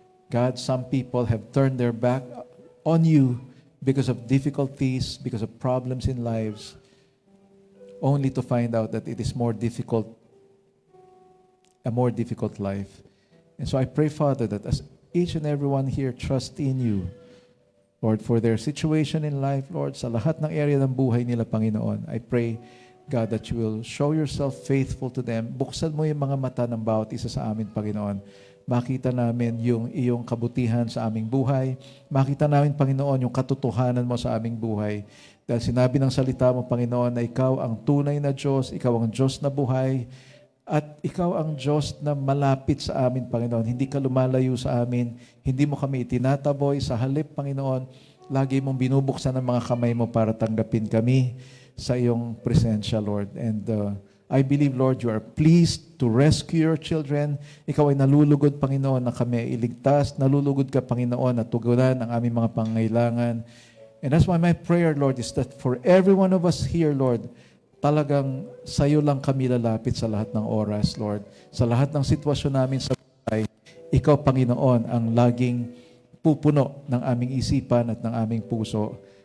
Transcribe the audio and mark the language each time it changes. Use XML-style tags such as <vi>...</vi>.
<en>God, some people have turned their back on you because of difficulties, because of problems in lives, only to find out that it is a more difficult life. And so I pray, Father, that as each and everyone here trust in you, Lord, for their situation in life, Lord,</en> <tl>sa lahat ng area ng buhay nila,</tl> <en>Panginoon, I pray, God, that you will show yourself faithful to them.</en> <tl>Buksan mo yung mga mata ng bawat isa sa amin, Panginoon. Makita namin yung iyong kabutihan sa aming buhay. Makita namin, Panginoon, yung katotohanan mo sa aming buhay. Dahil sinabi ng salita mo, Panginoon, na ikaw ang tunay na Diyos, ikaw ang Diyos na buhay, at ikaw ang Diyos na malapit sa amin, Panginoon. Hindi ka lumalayo sa amin, hindi mo kami itinataboy. Sa halip, Panginoon, lagi mong binubuksan ang mga kamay mo para tanggapin kami sa iyong presensya, Lord.</tl> <en>And I believe, Lord, you are pleased to rescue your children.</en> <tl>Ikaw ay nalulugod, Panginoon, na kami iligtas. Nalulugod ka, Panginoon, na tugunan ang aming mga pangangailangan.</tl> <en>And that's why my prayer, Lord, is that for every one of us here, Lord,</en> <tl>talagang sa'yo lang kami lalapit sa lahat ng oras,</tl> <en>Lord.</en> <tl>Sa lahat ng sitwasyon namin sa buhay, ikaw, Panginoon, ang laging pupuno ng aming isipan at ng aming puso.</tl>